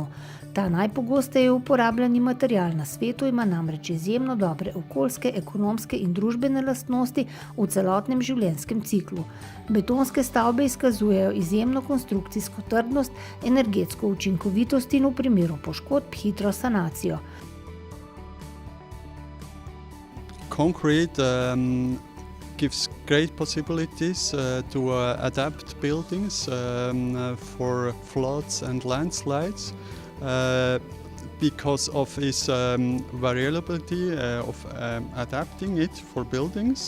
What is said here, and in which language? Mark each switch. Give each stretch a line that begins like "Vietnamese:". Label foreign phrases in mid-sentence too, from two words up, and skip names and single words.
Slovenian: Ta najpogosteje uporabljani material na svetu ima namreč izjemno dobre okoljske, ekonomske in družbene lastnosti v celotnem življenjskem ciklu. Betonske stavbe izkazujejo izjemno konstrukcijsko trdnost, energetsko učinkovitost in v primeru poškodb hitro sanacijo.
English: Concrete gives great possibilities to adapt buildings for floods and landslides because of its variability of adapting it for buildings.